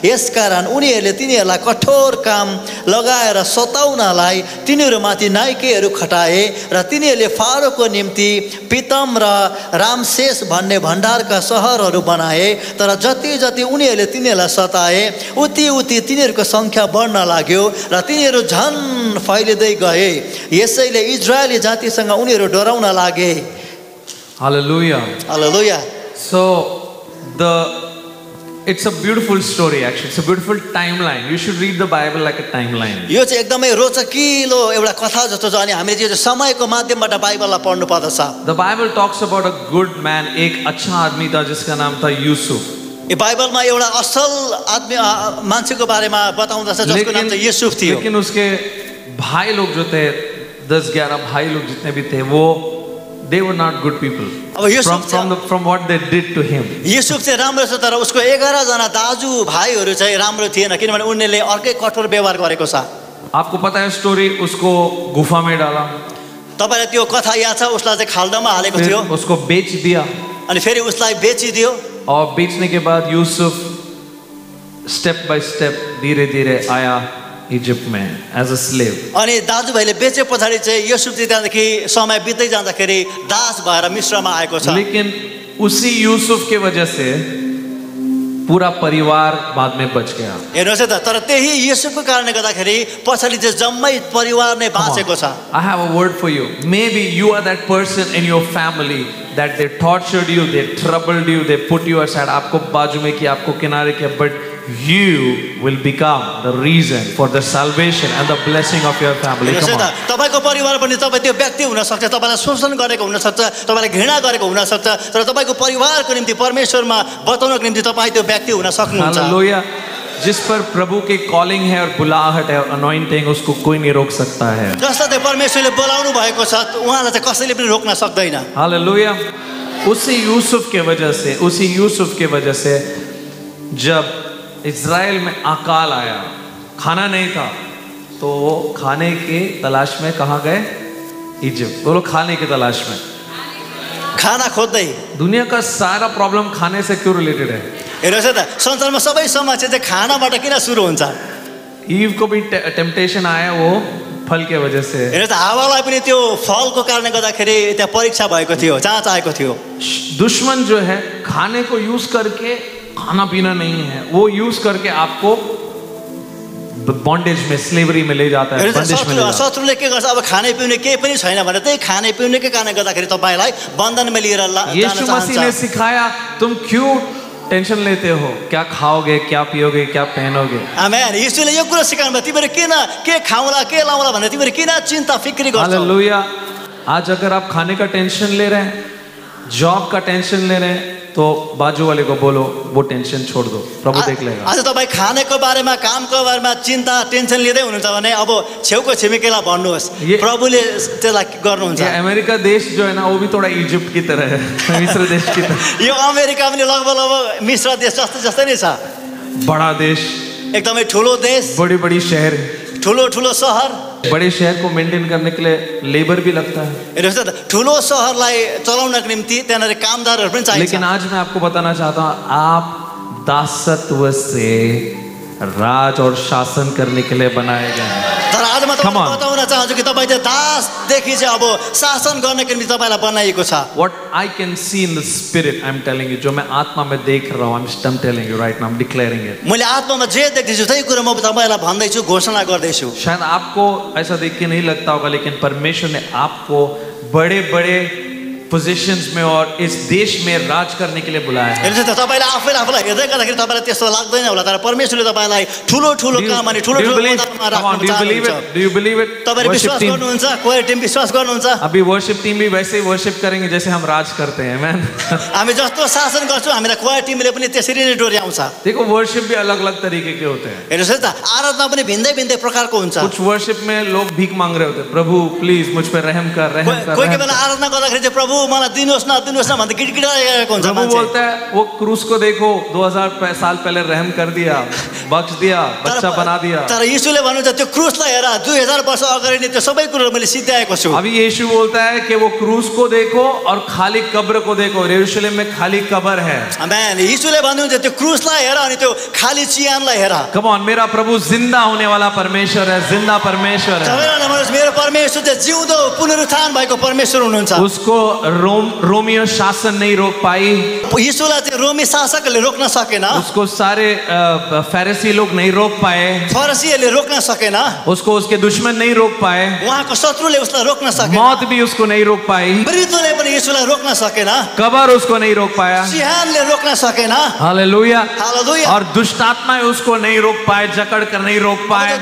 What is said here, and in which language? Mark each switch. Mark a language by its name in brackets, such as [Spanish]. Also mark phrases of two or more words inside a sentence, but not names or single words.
[Nepali] यसकारण उनीहरूले तिनीहरूलाई कठोर काम लगाएर सताउनलाई तिनीहरूमाथि नाइकेहरू खटाए र तिनीहरूले फारोको निम्ति पितम र रामसेस भन्ने भण्डारका सहरहरू बनाए. तर जति जति उनीहरूले तिनीहरूलाई सताए उति उति तिनीहरूको संख्या बढ्न लाग्यो र तिनीहरू झन् फैलिँदै गए. यसैले इजरायली जातिसँग उनीहरू डराउन लागे. [English] Hallelujah. Hallelujah. So it's a beautiful story actually. It's a beautiful timeline. You should read the Bible like a timeline. [Nepali] यो चाहिँ एकदमै रोचकिलो एउटा कथा जस्तो छ अनि हामीले यो समयको माध्यमबाट बाइबललाई पढ्नु पर्दछ. [English] The Bible talks about a good man. [Hindi] एक अच्छा आदमी था जिसका नाम था यूसुफ. [Nepali] यो बाइबलमा एउटा असल आदमी मान्छेको बारेमा बताउँदछ जसको नाम चाहिँ युसुफ थियो. [Hindi] लेकिन उसके भाई लोग जो थे 10-11 भाई लोग जितने भी थे वो [English] they were not good people. From what they did to him. [Nepali] युसुफ चाहिँ राम्रो छ तर उसको 11 जना दाजु भाइहरू चाहिँ राम्रो थिएन किनभने उनीहरूले अर्कै कठोर व्यवहार गरेको छ. [Hindi] आपको पता है स्टोरी. उसको गुफा में डाला. [Nepali] तपाईलाई त्यो कथा याद छ. उसलाई चाहिँ खाल्डामा हालेको थियो. [Hindi] उसको बेच दिया. [Nepali] अनि फेरि उसलाई बेचिदियो. [Hindi] और बेचने के बाद यूसुफ [English] step by step [Hindi] धीरे धीरे आया इजिप्ट में [English] as a slave. [Nepali] अनि दाजुभाइले बेचे पछाडि चाहिँ युसुफ चाहिँ त्यहाँदेखि समय बित्दै जाँदाखेरि दास भएर मिस्रमा आएको छ. [Hindi] लेकिन उसी यूसुफ के वजह से पूरा परिवार बाद में बच गया. [Nepali] हेर्नुहोस् है त, तर त्यही युसुफको कारणले गर्दाखेरि पछाडि चाहिँ जम्मै परिवार नै बाँचेको छ. [English] I have a word for you. Maybe you are that person in your family that they tortured you, they troubled you, they put you aside. [Hindi] आपको बाजू में किया, आपको किनारे किया, [English] but you will become the reason for the salvation and the blessing of your family. Come on. [Nepali] तपाईको परिवार पनि तपाई त्यो व्यक्ति हुन सक्छ, तपाईलाई शोषण गरेको हुन सक्छ, तपाईलाई घृणा गरेको हुन सक्छ, तर तपाईको परिवारको निम्ति परमेश्वरमा बताउनको निम्ति तपाई त्यो व्यक्ति हुन सक्नुहुन्छ. हालेलुया. [Hindi] जिस पर प्रभु की कॉलिंग है और बुलाहट है और अनॉइंटिंग, उसको कोई नहीं रोक सकता है. [Nepali] जसले चाहिँ परमेश्वरले बोलाउनु भएको छ उहाँलाई चाहिँ कसैले पनि रोक्न सक्दैन. हालेलुया. [Hindi] उसी यूसुफ के वजह से जब इज़राइल में अकाल आया, खाना नहीं था, तो वो खाने के तलाश में कहाँ गए? इजिप्ट. बोलो खाने की तलाश में. [Nepali] खाना खोज्दै. [Hindi] दुनिया का सारा प्रॉब्लम खाने से क्यों रिलेटेड है? [Nepali] हेर्नुहोस् है त, संसारमा सबै समस्या चाहिँ खानाबाट किन सुरु हुन्छ? [Hindi] ईव को भी टेम्पटेशन आया वो फल के वजह से. [Nepali] हेर्नुहोस् त, हावालाई पनि त्यो फलको कारणले गर्दाखेरि त्यहाँ परीक्षा भएको थियो, जाँच आएको थियो. [Hindi] दुश्मन जो है खाने को यूज करके, खाना पीना नहीं है, वो यूज करके आपको बॉन्डेज में, स्लेवरी में ले जाता है, बंदिश में ले जाता है. [Nepali] शत्रुले के गर्छ, अब खाने पिउने केही पनि छैन भने त्यही खाने पिउनेकै कारणले गर्दाखेरि तपाईलाई बन्धनमा लिएर जान चाहन्छ. [Hindi] यीशु मसीह ने सिखाया, तुम क्यों टेंशन लेते हो? क्या खाओगे, क्या पियोगे, क्या पहनोगे? आमेन. [Nepali] यीशुले यो कुरा सिकाउनु भयो, तिमीहरू किन के खाउँला, के लाउँला भनेर तिमीहरू किन चिन्ता फिक्री गर्छौ? हालेलुया. [Hindi] आज अगर आप खाने का टेंशन ले रहे हैं, जॉब का टेंशन ले रहे हैं, तो बाजू वाले को बोलो वो टेंशन छोड़ दो, प्रभु देख लेगा. [Nepali] आज तपाईँ खानेको बारेमा, कामको बारेमा चिन्ता टेन्सन लिँदै हुनुहुन्छ भने अब छेउको छिमेकीलाई भन्नुहोस्, प्रभुले त्यसलाई गर्नुहुन्छ. [Hindi] ये अमेरिका देश जो है ना, वो भी थोड़ा इजिप्ट की तरह है, मिस्र देश की तरह. [Nepali] यो अमेरिका पनि लगभग मिस्र देश जस्तै नै छ. [Hindi] बड़ा देश, [Nepali] एकदमै ठुलो देश, [Hindi] बड़ी बड़ी शहर, [Nepali] ठुलो ठुलो सहर. [Hindi] बड़े शहर को मेंटेन करने के लिए लेबर भी लगता है. [Nepali] हेर्नुहोस् त, ठुलो सहरलाई चलाउनको निम्ति त्यहाँनिर कामदारहरू पनि चाहिन्छ. [Hindi] लेकिन आज मैं आपको बताना चाहता हूँ, आप दासत्व से राज और शासन करने के लिए बनाए गए हैं. [Nepali] तर आज म तपाईँलाई बताउन चाहन्छु कि तपाईँ चाहिँ दासदेखि चाहिँ अब शासन गर्नको निम्ति तपाईँलाई बनाइएको छ. [English] What I can see in the spirit, I'm telling you, [Hindi] जो मैं आत्मा में देख रहा हूँ, [English] I'm telling you right now, I'm declaring it. [Nepali] मैले आत्मामा जे देख्दैछु त्यही कुरा म तपाईँलाई भन्दैछु, घोषणा गर्दैछु. [Hindi] शायद आपको ऐसा देख के नहीं लगता होगा, लेकिन परमेश्वर ने आपको बड़े बड़े पोजिशंस में और इस देश में राज करने के लिए बुलाया है. [Nepali] हेर्नुहोस् त, तपाईँले आफूलाई हेर्दै गर्दाखेरि तपाईँलाई त्यस्तो लाग्दैन होला, तर परमेश्वरले तपाईँलाई ठुलो ठुलो काम अनि ठुलो ठुलो पदमा राख्न चाहनुहुन्छ. [English] Do you believe it? [Nepali] तपाईले विश्वास गर्नुहुन्छ? [English] choir team [Nepali] विश्वास गर्नुहुन्छ? [Hindi] अभी [English] worship team [Hindi] भी वैसे ही वर्शिप करेंगे जैसे हम राज करते हैं. आमेन. [Nepali] हामी जस्तो शासन गर्छौँ, हामीलाई [English] choir team [Nepali] पनि त्यसरी नै डोर्याउँछ. [Hindi] देखो वर्शिप भी अलग अलग तरीके के होते हैं. [Nepali] हेर्नुहोस् त, आराधना पनि भिन्दै भिन्दै प्रकारको हुन्छ. [Hindi] कुछ वर्शिप में लोग भीख मांग रहे होते हैं, प्रभु प्लीज मुझ पे रहम कर, रहम कर. [Nepali] कोही बेला आराधना गर्दाखेरि चाहिँ प्रभु मलाई दिनुहोस् न भन्दै गिडगिडाएको हुन्छ मान्छे. [Hindi] बोलता है वो क्रूस को देखो, 2000 साल पहले रहम कर दिया, बख्श दिया, बच्चा बना दिया. [Nepali] तर यीशुले भन्नुहुन्छ त्यो क्रुसलाई हेर, 2000 वर्ष अगाडि नै त्यो सबै कुराहरू मैले सिद्ध्याएको छु. [Hindi] अभी यीशु बोलता है कि वो क्रूस को देखो और खाली कब्र को देखो. यरूशलेम में खाली कब्र है. आमेन. [Nepali] यीशुले भन्नुहुन्छ त्यो क्रुसलाई हेर अनि त्यो खाली चिहानलाई हेर. [English] come on, [Hindi] मेरा प्रभु जिंदा होने वाला परमेश्वर है, जिंदा परमेश्वर है. [Nepali] मेरो परमेश्वर चाहिँ जिउँदो पुनरुत्थान भएको परमेश्वर हुनुहुन्छ. [Hindi] उसको रोमियो शासन नहीं रोक पाई. [Nepali] यीशुलाई चाहिँ रोमी शासकले रोक्न सकेन. [Hindi] उसको सारे फरीसी लोग नहीं रोक पाए. [Nepali] फरीसीहरूले रोक्न सकेन. [Hindi] उसको उसके दुश्मन नहीं रोक पाए. [Nepali] उहाँको शत्रुले उसलाई रोक्न सकेन. [Hindi] मौत भी उसको नहीं रोक पाई. [Nepali] मृत्युले पनि यीशुलाई रोक्न सकेन. [Hindi] कब्र उसको नहीं रोक पाया. [Nepali] चिहानले रोक्न सकेन. हालेलुया. हालेलुया. [Hindi] और दुष्ट आत्माएं उसको नहीं रोक पाए, जकड़ कर नहीं रोक पाए.